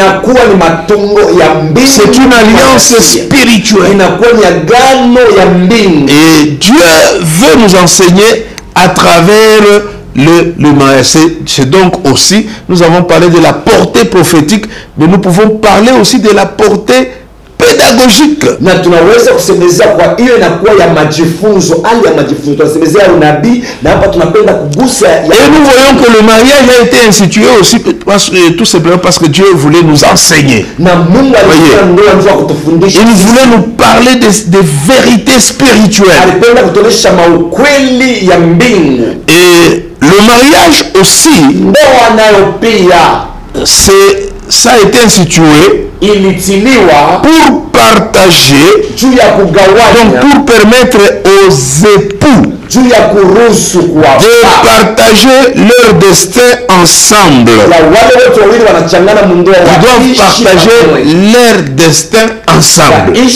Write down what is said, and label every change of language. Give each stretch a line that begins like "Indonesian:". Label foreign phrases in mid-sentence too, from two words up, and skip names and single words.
French: C'est une alliance spirituelle. Et Dieu veut nous enseigner à travers le mariage. C'est donc aussi, nous avons parlé de la portée prophétique, mais nous pouvons parler aussi de la portée pédagogique. pédagogique.
Swahili: Na tunaweza kusemezea kwa hiyo inakuwa ya majifunzo, hali ya majifunzo. Tunasemezea unabii na hapa tunapenda kugusa ya.
French: Et nous voyons que le mariage a été institué aussi tout simplement parce que Dieu voulait nous enseigner.
Swahili: Na Mungu alipenda ndoa ndio kutufundisha.
French: Il voulait nous parler des vérités spirituelles.
Swahili: Alipenda kutuonesha maukweli ya mbingu.
French: Et le mariage aussi,
Swahili: ndoa nayo pia
French: ça a été institué pour partager, donc pour permettre aux époux de partager leur destin ensemble. Ils doivent partager leur destin ensemble.